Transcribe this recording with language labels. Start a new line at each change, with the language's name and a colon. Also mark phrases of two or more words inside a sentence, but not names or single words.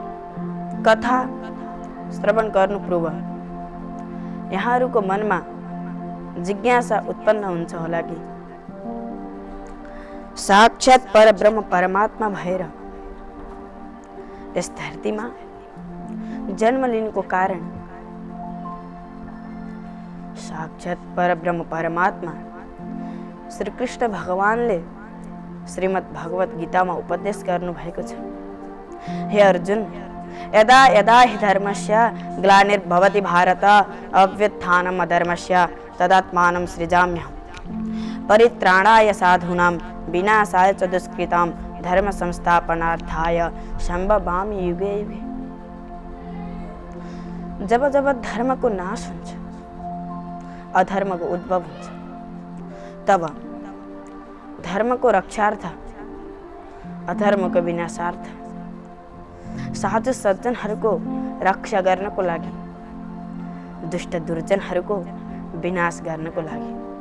Nepali: कथा श्रवण गर्नु पूर्व यहाँहरूको मनमा जिज्ञासा उत्पन्न हुन्छ होला कि साक्षात परब्रह्म परमात्मा भएर यस धरतीमा जन्म लिनुको कारण साक्षात परब्रह्म परमात्मा श्री कृष्ण भगवानले श्रीमद् भगवत गीतामा उपदेश गर्नु भएको छ।
Sanskrit: हे अर्जुन, यदा यदा हि धर्मस्य ग्लानिर्भवति भारत अभ्युत्थानम् अधर्मस्य तदात्मानं सृजाम्यहम् परित्राणाय साधूनां विनाशाय च दुष्कृतां धर्म संस्थापनार्थाय सम्भवामि युगे युगे।
Nepali: जब जब धर्मको नाश हुन्छ, अधर्मको उद्भव हुन्छ, तब धर्मको रक्षार्थ अधर्मको विनाशार्थ साधु सज्जनहरूको रक्षा गर्नको लागि दुष्ट दुर्जनहरूको विनाश गर्नको लागि